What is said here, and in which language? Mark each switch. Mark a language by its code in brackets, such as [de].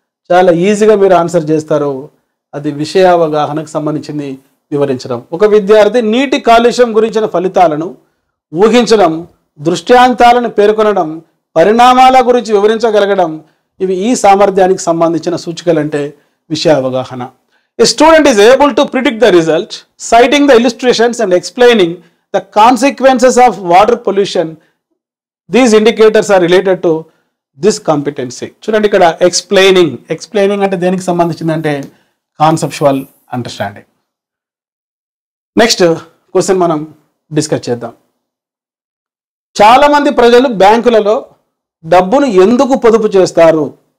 [te] చాలా ఈజీగా మీరు ఆన్సర్ చేస్తారు. అది విషయ అవగాహనకు సంబంధించింది, వివరించడం. ఒక విద్యార్థి నీటి కాలుష్యం గురించిన ఫలితాలను ఊహించడం, దృష్టాంతాలను పేర్కొనడం, పరిణామాల గురించి వివరించగలగడం, ఇవి ఈ సామర్థ్యానికి సంబంధించిన సూచికలు అంటే విషయ అవగాహన. [en] A student is able to predict the result, citing the illustrations and explaining the consequences of water pollution. These indicators are related to this competency. [te] చూడండి ఇక్కడ ఎక్స్ప్లెయినింగ్ అంటే దేనికి సంబంధించిందంటే కాన్సెప్చువల్ అండర్స్టాండింగ్. నెక్స్ట్ క్వశ్చన్ మనం డిస్కస్ చేద్దాం. చాలా మంది ప్రజలు బ్యాంకులలో డబ్బును ఎందుకు పొదుపు చేస్తారు?